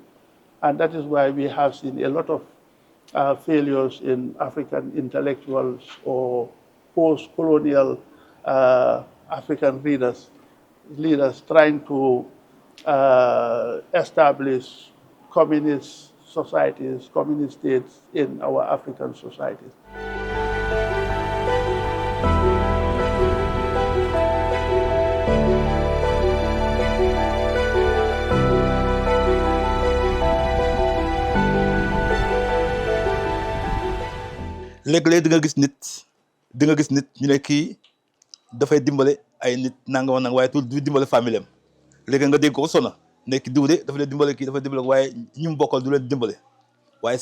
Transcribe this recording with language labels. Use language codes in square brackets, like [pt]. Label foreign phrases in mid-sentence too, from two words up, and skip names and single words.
[en] And that is why we have seen a lot of failures in African intellectuals or post-colonial African leaders trying to establish communist societies, communist states in our African societies. [wo] léeg-léeg di nga gis nit ñu ne kii dafay dimbale ay nit nanga waaye tout du dimbale famille am léegi nga dégg ko sona nekk diw de dafa leen dimbale kii dafa dimbale waaye ñi mu bokkal du leen dimbale waaye